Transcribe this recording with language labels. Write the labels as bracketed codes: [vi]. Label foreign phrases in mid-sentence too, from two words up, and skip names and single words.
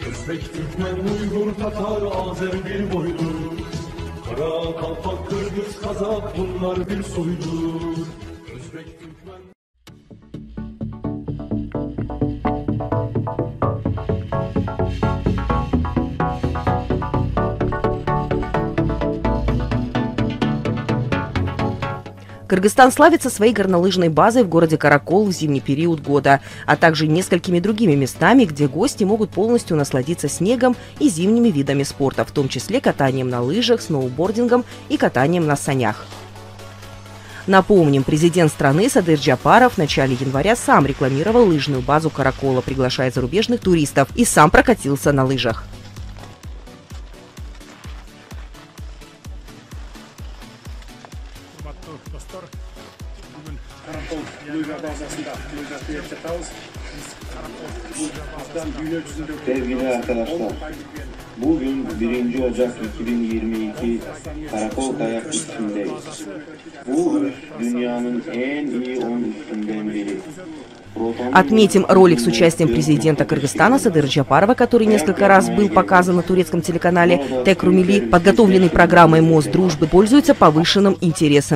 [tr] Özbek, Türkmen, Uygur, Tatar, Azer bir boydur. Kara, Kalpak, Kırgız, Kazak bunlar bir soydur. Özbek, Türkmen... [ru] Кыргызстан славится своей горнолыжной базой в городе Каракол в зимний период года, а также несколькими другими местами, где гости могут полностью насладиться снегом и зимними видами спорта, в том числе катанием на лыжах, сноубордингом и катанием на санях. Напомним, президент страны Садыр Джапаров в начале января сам рекламировал лыжную базу Каракола, приглашая зарубежных туристов, и сам прокатился на лыжах. [tr] Sevgili arkadaşlar, bugün 1 Ocak 2022 Karakol kayak üstündeyiz. Bu dünyanın en iyi 10 üstünden biri. [ru] Отметим ролик с участием президента Кыргызстана Садыра Джапарова, который несколько раз был показан на турецком телеканале Тек Румили, подготовленный программой «Мост дружбы», пользуется повышенным интересом.